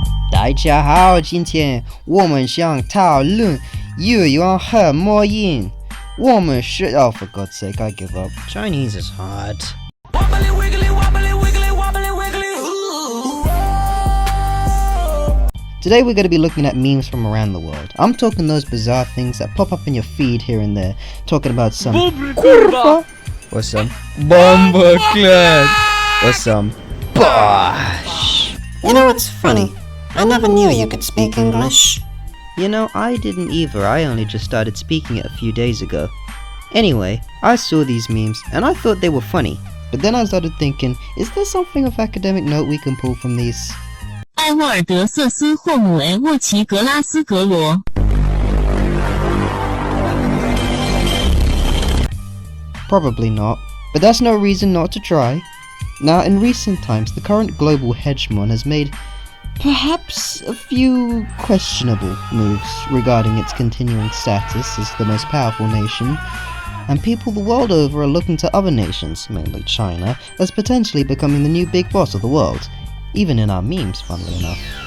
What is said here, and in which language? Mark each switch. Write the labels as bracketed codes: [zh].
[zh] 大家好，今天我们想讨论语言和魔音。我们是 [en] Oh, for God's sake, I give up. Chinese is hard. Wobbly wiggly wobbly wiggly wobbly wiggly. Today we're going to be looking at memes from around the world. I'm talking those bizarre things that pop up in your feed here and there, talking about some kurva or some bombaclat or some bosh. You know what's funny? I never knew you could speak English. You know, I didn't either. I only just started speaking it a few days ago. Anyway, I saw these memes and I thought they were funny. But then I started thinking, is there something of academic note we can pull from these? 艾沃尔德瑟斯霍姆维沃奇格拉斯格罗 Probably not, but that's no reason not to try. Now, in recent times, the current global hegemon has made perhaps a few questionable moves regarding its continuing status as the most powerful nation, and people the world over are looking to other nations, mainly China, as potentially becoming the new big boss of the world, even in our memes, funnily enough.